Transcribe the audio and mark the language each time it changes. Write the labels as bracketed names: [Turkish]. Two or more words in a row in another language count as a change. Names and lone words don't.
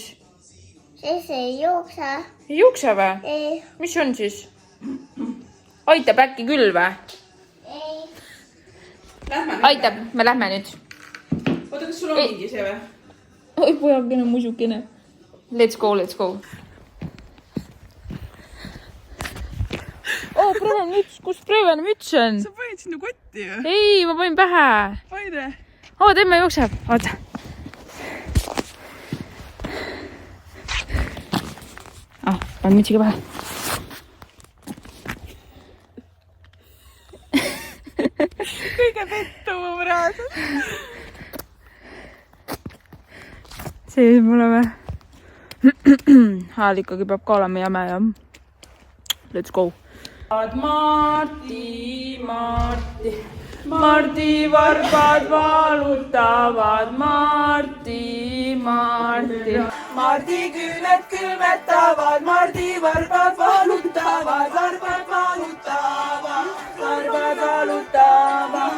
[Estonian] Siis ei jookse. Ei jookse või? Ei. Mis on siis? Aitab äkki küll või? Ei. Aitab, me lähme nüüd. Oota, kas sul on mingi see või? Oi, pojakene, musukene. [English] Let's go, let's go. [Estonian] Preven müts, kus Preven müts on? Sa panid sinna kotti ju? Ei, ma panin pähe. Paide. Oota, emme jookseb. Oota. Panen mütsiga pähe. Kõige pettuvam praegu. See mulle või? Hääl ikkagi peab ka olema jäme ja [English] let's go. [Estonian] Mardi varbad valutavad, Mardi. Mardi küüned külmetavad, Mardi varbad valutavad, varbad valutavad.